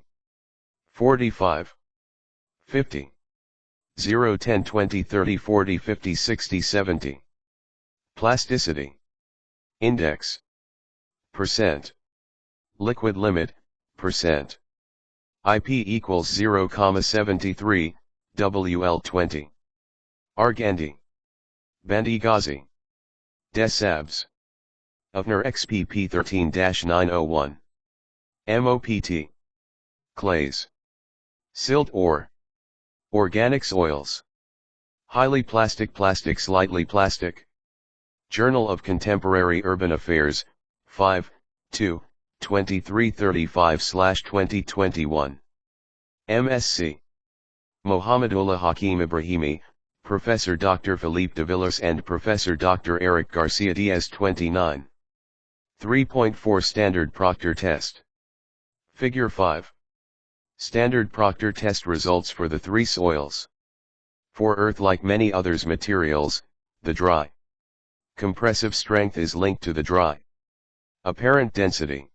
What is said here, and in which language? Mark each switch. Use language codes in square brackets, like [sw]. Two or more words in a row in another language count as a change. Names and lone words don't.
[en] 45. 50. 0 10 20 30 40 50 60 70. Plasticity Index percent. Liquid limit percent. IP equals 0,73, WL20. Argandi. Bandi-Ghazi. Desabs. UFNER XPP 13-901. MOPT. Clays. Silt ore. Organic soils. Highly plastic, slightly plastic. Journal of Contemporary Urban Affairs, 5, 2, 2335/2021. MSc. Mohamedullah Hakim Ibrahimi, Professor Dr. Philippe de Villers and Professor Dr. Eric Garcia Diaz 29. 3.4 Standard Proctor Test. Figure 5. Standard Proctor Test results for the three soils. For earth, like many others materials, the dry compressive strength is linked to the dry apparent density.